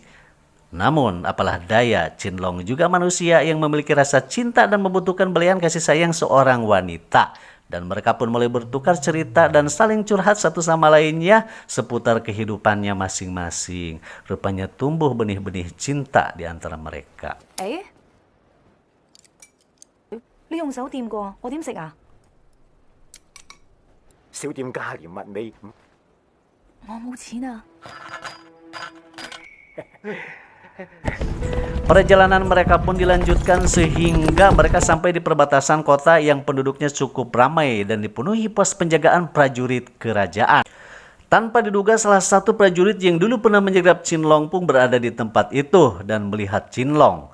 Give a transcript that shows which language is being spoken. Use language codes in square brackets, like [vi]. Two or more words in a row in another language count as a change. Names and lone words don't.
[id] Namun, apalah daya, Qinlong juga manusia yang memiliki rasa cinta dan membutuhkan belayan kasih sayang seorang wanita. Dan mereka pun mulai bertukar cerita dan saling curhat satu sama lainnya seputar kehidupannya masing-masing. Rupanya tumbuh benih-benih cinta di antara mereka. [yue] 你用手掂過，我點食啊？小店價廉物美，我冇錢啊！ [id] Perjalanan mereka pun dilanjutkan sehingga mereka sampai di perbatasan kota yang penduduknya cukup ramai dan dipenuhi pos penjagaan prajurit kerajaan. Tanpa diduga salah satu prajurit yang dulu pernah menjegat Qinlong pun berada di tempat itu dan melihat Qinlong.